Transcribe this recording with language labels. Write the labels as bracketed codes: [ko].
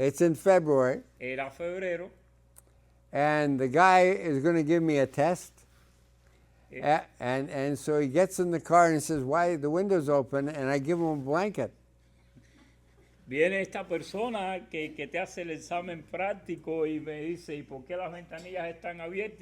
[en] It's in February. [es] Era febrero. [en] And the guy is going to give me a test. Eh. And so he gets in the car and he says, why the window's open? And I give him a blanket. [es] Viene esta persona que te hace el examen práctico y me dice: ¿y por qué las ventanillas están abiertas?